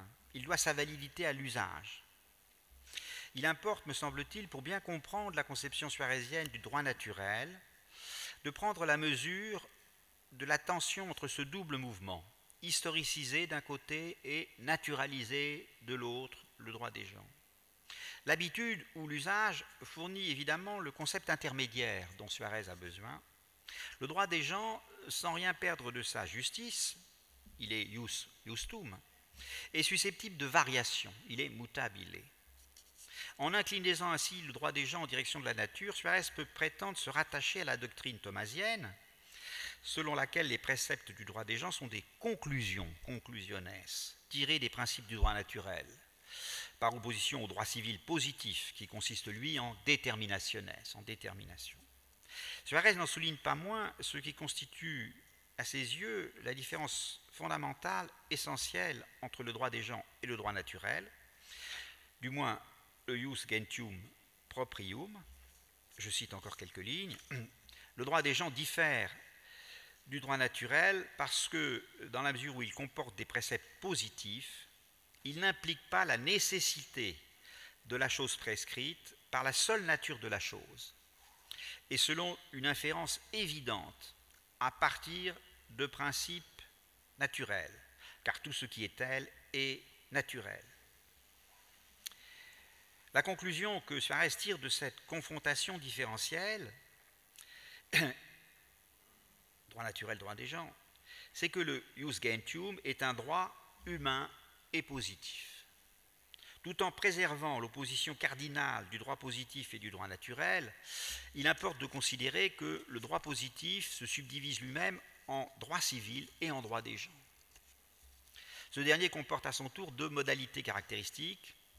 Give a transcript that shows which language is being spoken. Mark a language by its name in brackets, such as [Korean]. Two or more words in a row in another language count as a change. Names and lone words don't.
[French] Il doit sa validité à l'usage. Il importe, me semble-t-il, pour bien comprendre la conception suarézienne du droit naturel, de prendre la mesure de la tension entre ce double mouvement, historicisé d'un côté et naturalisé de l'autre, le droit des gens. L'habitude ou l'usage fournit évidemment le concept intermédiaire dont Suarez a besoin. Le droit des gens, sans rien perdre de sa justice, il est [Latin] ius justum, [French] est susceptible de variation, il est mutabile. En inclinant ainsi le droit des gens en direction de la nature, Suarez peut prétendre se rattacher à la doctrine thomasienne, selon laquelle les préceptes du droit des gens sont des conclusions, conclusiones, tirées des principes du droit naturel, par opposition au droit civil positif, qui consiste, lui, en déterminationes, en détermination. Suarez n'en souligne pas moins ce qui constitue, à ses yeux, la différence fondamentale, essentielle entre le droit des gens et le droit naturel, du moins le [Latin] ius gentium proprium. [French] Je cite encore quelques lignes. Le droit des gens diffère du droit naturel parce que, dans la mesure où il comporte des préceptes positifs, il n'implique pas la nécessité de la chose prescrite par la seule nature de la chose, et selon une inférence évidente à partir de principes naturels, car tout ce qui est tel est naturel. La conclusion que Suarez tire de cette confrontation différentielle, droit naturel, droit des gens, c'est que le [Latin] ius gentium [French] est un droit humain et positif. Tout en préservant l'opposition cardinale du droit positif et du droit naturel, il importe de considérer que le droit positif se subdivise lui-même en droit civil et en droit des gens. Ce dernier comporte à son tour deux modalités caractéristiques.